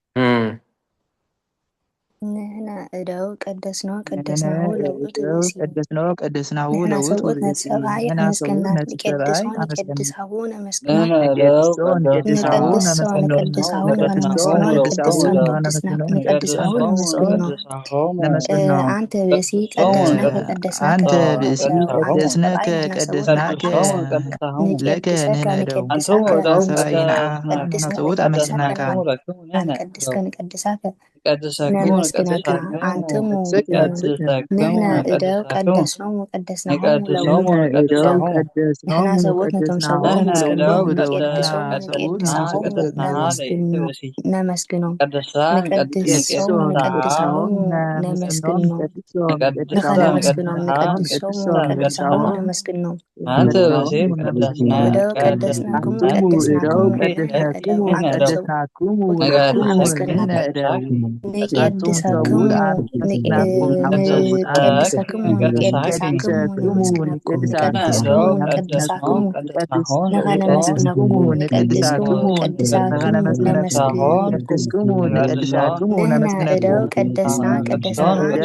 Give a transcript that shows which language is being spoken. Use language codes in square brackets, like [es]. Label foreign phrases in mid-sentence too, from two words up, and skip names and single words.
[gez] ንሕና እደው ቀደስኖ ቀደስናሁ ለውእቱ ብእሲ ቀደስኖ ቀደስናሁ [ti] ንሕና [gez] ለውእቱ [ti] ሰብኡት ነቲ [gez] ብእሲ [ti] ሰብኣይ ንሕና ኣመስገና ሰብኡት ነቲ ሰብኣይ [gez] ንቄድሶ [ti] ኣመስገና [gez] ንቄድሳሁ ነመስግኖ ንሕነ እደው ንቄድሶ ንቀድሶ ንቀድሳሁ ንቀድሳሁ [ti] ነመስግኖ [gez] ንቀድሶ ንቀድሶ ንቀድሳሁ ነመስግኖ ንቀድሳሁ ነመስግኖ አንተ ብእሲ ቀደስነከ ቀደስናከ አንተ ብእሲ ቀደስነከ ቀደስናከ ለከ ንሕነ እደው ንቄድሰከ [ti] ሰብኣይ ንዓኻ ንሕና ሰብኡት ኣመስግናካ [gez] ንቀድስከ ንቀድሳከ ንቀድሰክሙ ነመስግነካ አንትሙ ንሕነ እደው ቀደስኖሙ ቀደስናሆሙ ለውእቱ [ti] ንሕና ሰብኡት ነቶም ሰብኡት መስገኖም [gez] ንቄድሶም ንቄድሳሆሙ ነመስግኖም ንቀድሶም ንቀድሳሆሙ ነመስግኖም ንኸነመስግኖም ንቀድሶም ንቀድሳሆሙ ነመስግኖም አንተ ብእሲ ቀደስናክሙ እደው ቀደስናክሙ ቀደስናክሙ ንሕነ እደው አንተ ሰብኡት ቀደስናክሙ ነመስግናካ ንቄድሰክሙ ንቄድሰክሙ ንቄድሳክሙ ነመስግነኩም ንቀድስክሙ ንቀድሳክሙ ንኸነመስግነኩም ንቀድስክሙ ንቀድሳክሙ ነመስግን [ti] ንሕና እደው [gez] ቀደስና ቀደስናሃ